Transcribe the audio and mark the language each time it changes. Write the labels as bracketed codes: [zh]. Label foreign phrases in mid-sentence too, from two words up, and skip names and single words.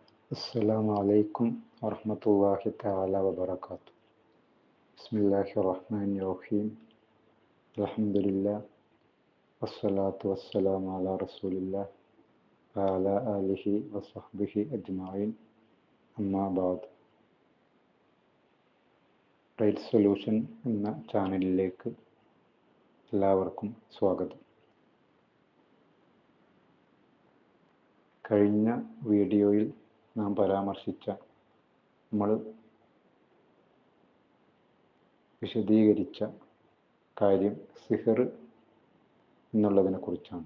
[ar] السلام عليكم ورحمة الله تعالى وبركاته. بسم الله الرحمن الرحيم. الحمد لله والصلاة والسلام على رسول الله وعلى آله وصحبه أجمعين. أما بعد. [ml] റൈറ്റ് സൊല്യൂഷൻ എന്ന ചാനലിലേക്ക് എല്ലാവർക്കും സ്വാഗതം. കഴിഞ്ഞ വീഡിയോയിൽ നാം പരാമർശിച്ച നമ്മൾ വിശദീകരിച്ച കാര്യം സിഹർ എന്നുള്ളതിനെ കുറിച്ചാണ്.